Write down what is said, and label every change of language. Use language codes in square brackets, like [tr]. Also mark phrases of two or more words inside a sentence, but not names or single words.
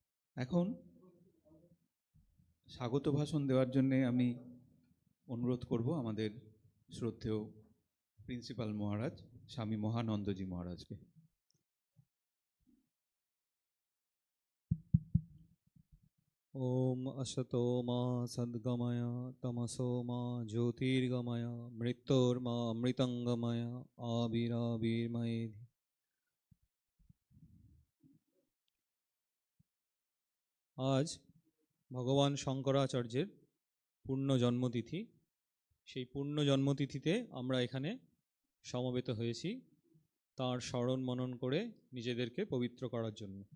[bn] এখন স্বাগত ভাষণ দেওয়ার জন্য আমি অনুরোধ করব আমাদের শ্রদ্ধেয় প্রিন্সিপাল মহারাজ স্বামী মহানন্দজি মহারাজকে। [sa] ওম असतो मा सद्गमय तमसो मा ज्योतिर्गमय मृत्योर्मा अमृतंगमय आविराविर्मयेधि। [bn] আজ ভগবান শঙ্করাচার্যের পূর্ণ জন্মতিথি। সেই পূর্ণ জন্মতিথিতে আমরা এখানে সমবেত হয়েছি তার স্মরণ মনন করে নিজেদেরকে পবিত্র করার জন্য।